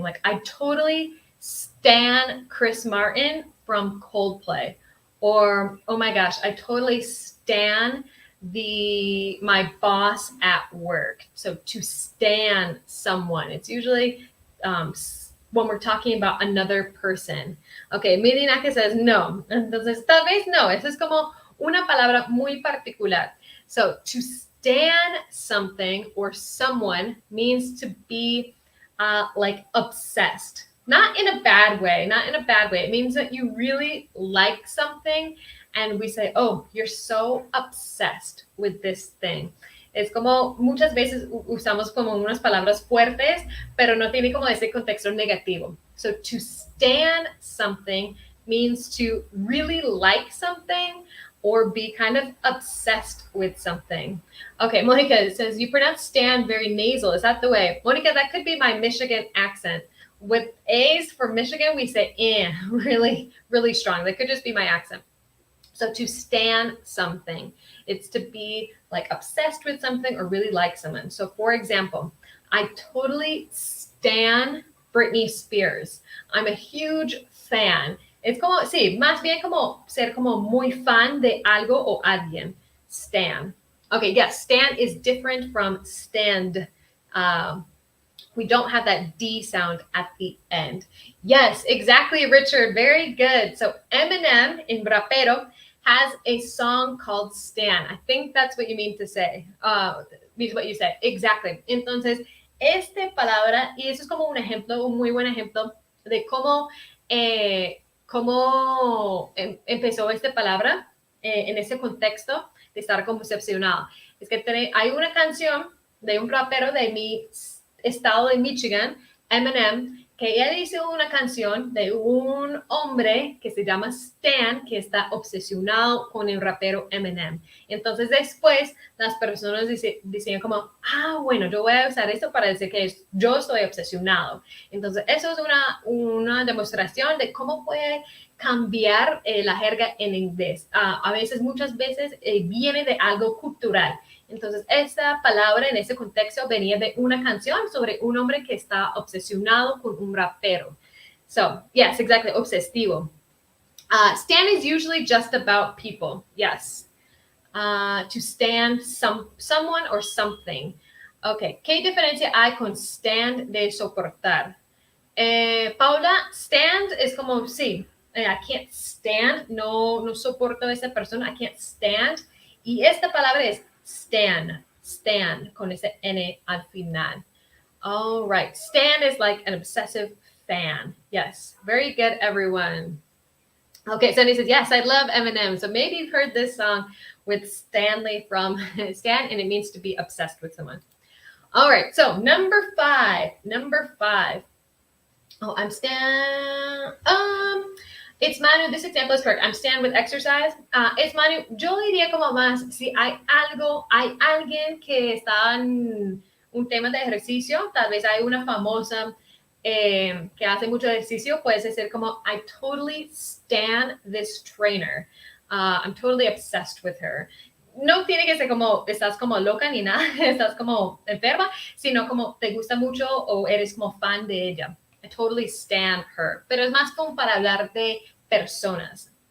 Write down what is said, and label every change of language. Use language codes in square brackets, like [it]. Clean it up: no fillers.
[en] Like, I totally stan Chris Martin from Coldplay. Or, oh my gosh, I totally stan my boss at work. So to stan someone, it's usually when we're talking about another person. Okay, Medina says no. [es] Entonces, tal vez no. Eso es como una palabra muy particular. [en] So to stan something or someone means to be like obsessed. Not in a bad way. It means that you really like something and we say, oh, you're so obsessed with this thing. [es] Es como muchas veces usamos como unas palabras fuertes, pero no tiene como ese contexto negativo. [en] So to stand something means to really like something or be kind of obsessed with something. Okay, Monica says, you pronounce stand very nasal. Is that the way? Monica, that could be my Michigan accent. With A's for Michigan, we say really, really strong. That could just be my accent. So to stan something, it's to be like obsessed with something or really like someone. So for example, I totally stan Britney Spears. I'm a huge fan. [es] Es como, sí, más bien como ser como muy fan de algo o alguien. [en] Stan. Okay, yes, stan is different from stand. We don't have that D sound at the end. Yes, exactly, Richard. Very good. So Eminem in Rapero has a song called Stan. I think that's what you mean to say. Means what you said. Exactly. [es] Entonces, palabra, y eso es como un ejemplo, un muy buen ejemplo de cómo empezó esta palabra en ese contexto de estar como obsesionado. Es que hay una canción de un rapero de mi estado de Michigan, Eminem, que él hizo una canción de un hombre que se llama Stan, que está obsesionado con el rapero Eminem. Entonces después las personas decían como, bueno, yo voy a usar esto para decir que yo estoy obsesionado. Entonces eso es una demostración de cómo puede cambiar la jerga en inglés. Muchas veces viene de algo cultural. Entonces, esta palabra en ese contexto venía de una canción sobre un hombre que está obsesionado con un rapero. [en] So, yes, exactly, obsesivo. Stan is usually just about people, yes. To stand someone or something. [es] Okay, ¿qué diferencia hay con stand de soportar? Paula, stand es como, sí, [en] I can't stand, [es] no soporto a esa persona, I can't stand. Y esta palabra es stan, con ese N al final. [en] All right, stan is like an obsessive fan. Yes, very good, everyone. Okay, Sunny says, yes, I love Eminem. So maybe you've heard this song with Stanley from Stan, and it means to be obsessed with someone. All right, so number five. Oh, I'm Stan. It's Manu. This example is correct. I'm Stan with exercise. It's Manu. [es] Yo diría como más, si hay alguien que está en un tema de ejercicio, tal vez hay una famosa que hace mucho ejercicio, puede ser como, [en] I totally stan this trainer. I'm totally obsessed with her. [es] No tiene que ser como, estás como loca ni nada, estás como enferma, sino como te gusta mucho o eres como fan de ella. [en] I totally stan her. [es] Pero es más como para hablar de personas.